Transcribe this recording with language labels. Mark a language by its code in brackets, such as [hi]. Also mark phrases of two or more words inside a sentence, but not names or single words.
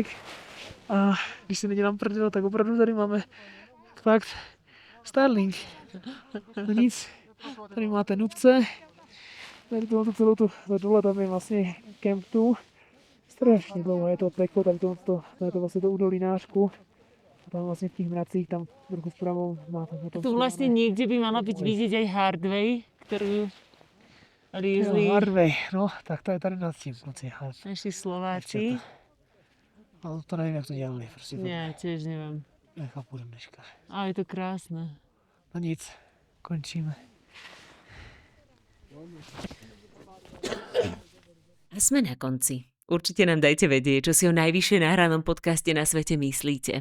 [cs] A když se nedělám prdel, tak opravdu tady máme fakt Starlink. No nic, tady máte Nubce. Tady tohoto celou tu dole, tam je vlastně Camp 2. Strašně dlouho je to peklo, tady to je to vlastně to údolí Nářku. A tam vlastně v těch mracích, tam trochu vpravo máte potom... [sk] Tu vlastne niekde by mala byť vidieť aj Hardway, ktorú lízli Hardway, no, [cs] tak to je tady nad tím, kluci. [sk] naši Slováci. [cs] Ale to nevím, jak to dělali, prostě. [sk] Nie, tiež neviem. [cs] Nechápu dneška. [sk] Ale je to krásne. [cs] No nic, končíme. [sk] A sme na konci. Určite nám dajte vedieť, čo si o najvyššie nahranom podcaste na svete myslíte.